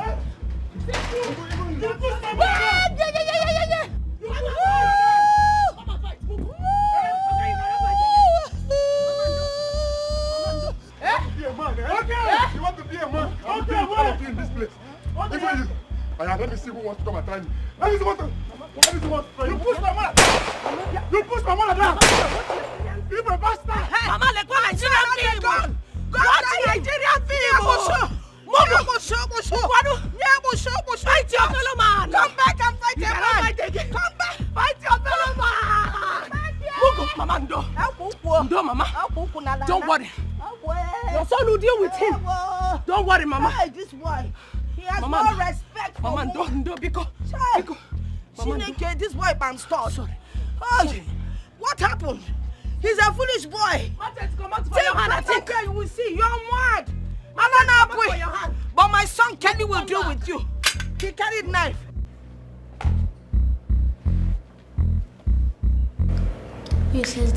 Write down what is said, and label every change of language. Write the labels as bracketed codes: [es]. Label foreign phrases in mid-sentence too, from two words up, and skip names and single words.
[en] You want to be a man? Okay, all of you in this place. Even you. Let me see who wants to come and try me. Let me see what. You push my mother. You push my mother down. You a bastard. Mama, let's go Nigerian film. Go to Nigerian film. Fight your fellow man. Come back and fight your man. Come back. Fight your fellow man. Mama, no, Mama. Don't worry. Your son will deal with him. Don't worry, Mama. Hey, this boy. He has Mama, no respect for Mama, don't, because. Chineke, this boy man start. Sorry. Oh, what happened? He's a foolish boy. Come out for your hand. I think you will see. You're mad. But my son Kenny will deal with you. He carried knife. Mrs.